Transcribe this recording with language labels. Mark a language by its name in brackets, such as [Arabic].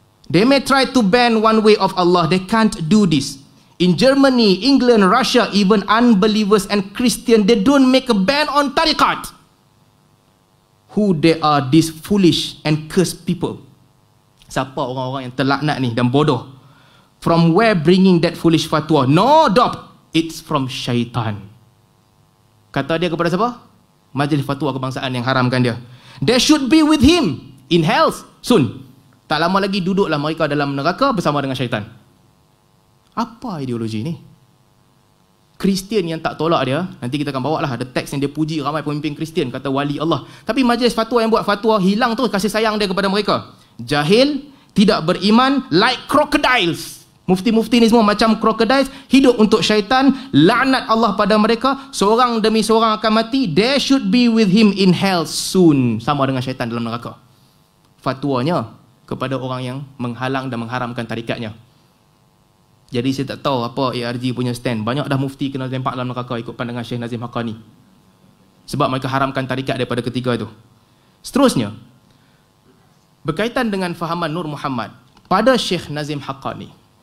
[English] They may try to ban one way of Allah. They can't do this. In Germany, England, Russia, even unbelievers and Christians, they don't make a ban on tariqat. Who they are, these foolish and cursed people. [Malay] Siapa orang-orang yang terlaknat ni dan bodoh? From where bringing that foolish fatwa? [English] No doubt, it's from syaitan. [Malay] Kata dia kepada siapa? Majlis Fatwa Kebangsaan yang haramkan dia. They should be with him in hell soon. Tak lama lagi duduklah mereka dalam neraka bersama dengan syaitan. Apa ideologi ni? Kristian yang tak tolak dia, nanti kita akan bawa lah ada teks yang dia puji ramai pemimpin Kristian, kata wali Allah. Tapi majlis fatwa yang buat fatwa, hilang tu kasih sayang dia kepada mereka. Jahil, tidak beriman, [English] like crocodiles. [Malay] Mufti-mufti ni semua macam crocodiles, hidup untuk syaitan, laknat Allah pada mereka, seorang demi seorang akan mati. [English] They should be with him in hell soon. [Malay] Sama dengan syaitan dalam neraka. Fatwanya kepada orang yang menghalang dan mengharamkan tarikatnya. Jadi saya tak tahu apa ARG punya stand. Banyak dah mufti kena lempak dalam neraka ikut pandangan Syekh Nazim Haqqani. Sebab mereka haramkan tarikat daripada ketiga itu. Seterusnya, berkaitan dengan fahaman Nur Muhammad pada Syekh Nazim Haqqani.